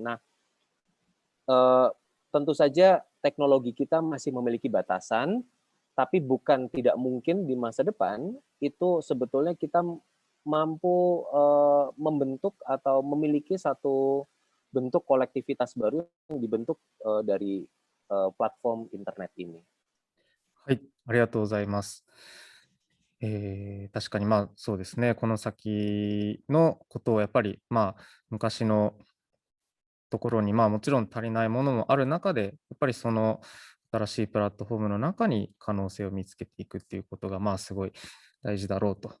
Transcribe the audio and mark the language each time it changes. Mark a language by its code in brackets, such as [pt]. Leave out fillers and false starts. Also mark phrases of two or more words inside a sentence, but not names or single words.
[id] Nah, tentu saja teknologi kita masih memiliki batasan, tapi bukan tidak mungkin di masa depan itu sebetulnya kita mampu membentuk atau memiliki satu bentuk kolektivitas baru yang dibentuk dari platform internet ini. [ja] はい、ありがとうございます。確かにそうですね、この先のことをやっぱり昔のところにもちろん足りないものもある中で、やっぱりその新しいプラットフォームの中に可能性を見つけていくっていうことがすごい大事だろうと。